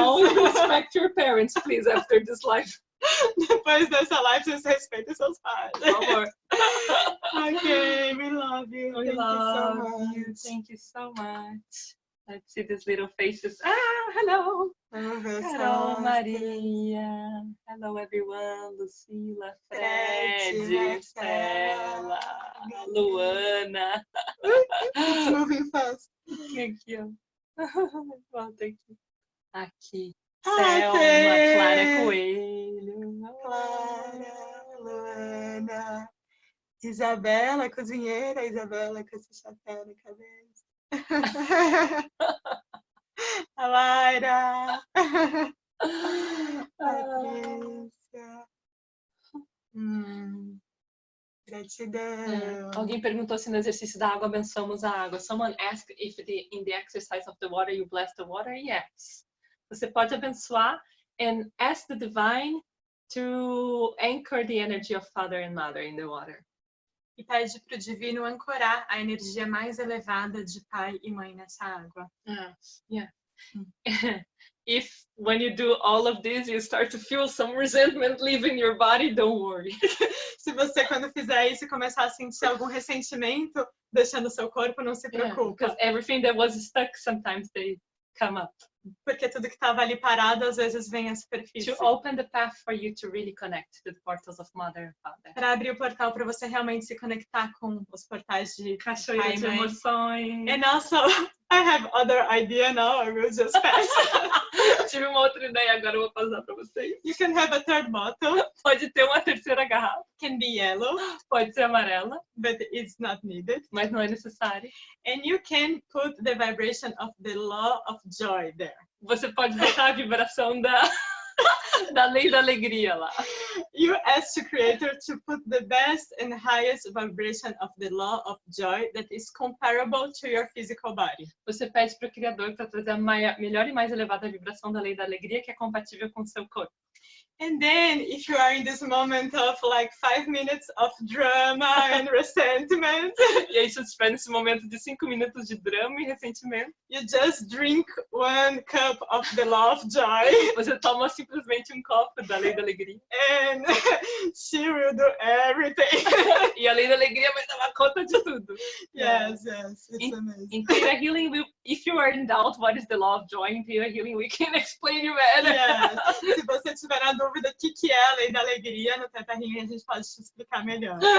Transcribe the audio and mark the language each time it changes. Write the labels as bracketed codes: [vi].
[en] Always respect your parents, please, after this live. [pt] Depois dessa live, vocês respeitem seus pais. Por favor. [en] Okay, we love you. We love you. Thank you so much. Let's see these little faces. Hello. Hello, Maria. Hello, everyone. Lucila, Fred, Stella, Luana. It's moving fast. Thank you. Well, thank you. [pt] Aqui. [en] Hi, Selma, Clara Coelho. [pt] Clara, Luana. Isabela, cozinheira. Isabela com esse chapéu na cabeça. A Laira. Patrícia. Gratidão. Alguém perguntou se no exercício da água abençoamos a água. [en] Someone asked if in the exercise of the water you bless the water. Yes. [pt] Você pode abençoar [en] and ask the divine to anchor the energy of father and mother in the water. [pt] E pede para o divino ancorar a energia mais elevada de pai e mãe nessa água. [en] Yeah. if when you do all of this, you start to feel some resentment leaving your body, don't worry. [pt] Se você, quando fizer isso, começar a sentir algum ressentimento deixando seu corpo, não se preocupa. [en] Because everything that was stuck, sometimes they come up. [pt] Porque tudo que estava ali parado, às vezes vem à superfície. [en] To open the path for you to really connect to the portals of Mother and Father. [pt] Para abrir o portal para você realmente se conectar com os portais de Cachoeira de emoções. [en] And also, I have other idea now, I will just pass. [pt] Tive uma outra ideia, agora eu vou passar para vocês. [en] You can have a third bottle. [pt] Pode ter uma terceira garrafa. [en] Can be yellow. [pt] Pode ser amarela. [en] But it's not needed. [pt] Mas não é necessário. [en] And you can put the vibration of the law of joy there. [pt] Você pode botar a vibração da lei da alegria lá. [en] You ask the creator to put the best and highest vibration of the law of joy that is comparable to your physical body. [pt] Você pede para o Criador para trazer a melhor e mais elevada vibração da lei da alegria que é compatível com o seu corpo. [en] And then, if you are in this moment of like 5 minutes of drama and resentment, [pt] e aí, se você estiver nesse momento de 5 minutos de drama e ressentimento, [en] you just drink 1 cup of the law of joy. [pt] Você toma simplesmente um copo da lei da alegria. [en] And she will do everything. [pt] E a lei da alegria vai tomar conta de tudo. [en] Yes, yes, it's amazing. In Theia Healing, if you are in doubt what is the law of joy in Theia Healing, we can explain you better. Yes. [pt] Se você tiver na dúvida o que é a lei da alegria, no Theta Healing a gente pode te explicar melhor.